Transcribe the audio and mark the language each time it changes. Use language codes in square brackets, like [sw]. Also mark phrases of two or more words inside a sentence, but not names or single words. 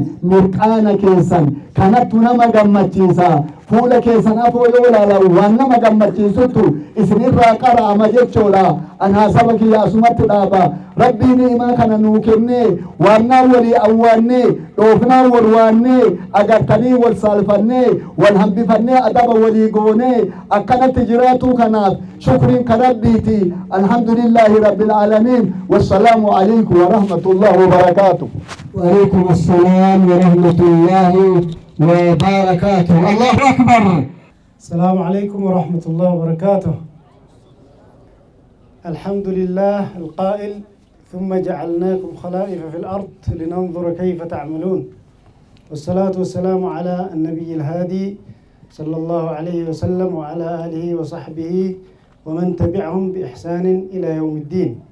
[om] mirqaana keessan kanattu nama gammachiisa fuula keessan afoo yoo ilaalan waan nama gammachiisutu isinirraa qara'ama jechuudha anaa saba kiyya asumatti dhaaba rabbiin imaa kana nuu kennee waannaan walii awwaannee dhoofnaan wal waannee agartanii wal saalfannee wal hambifannee adaba walii goonee akkanatti jiraatuu kanaaf shukriin ka rabbiiti [ar] الحمد لله رب العالمين والسلام عليكم ورحمة الله وبركاته وعليكم السلام ورحمة الله وبركاته. الله أكبر. السلام عليكم ورحمة الله وبركاته. الحمد لله القائل ثم جعلناكم خلائف في الأرض لننظر كيف تعملون، والصلاة والسلام على النبي الهادي صلى الله عليه وسلم وعلى آله وصحبه ومن تبعهم بإحسان إلى يوم الدين.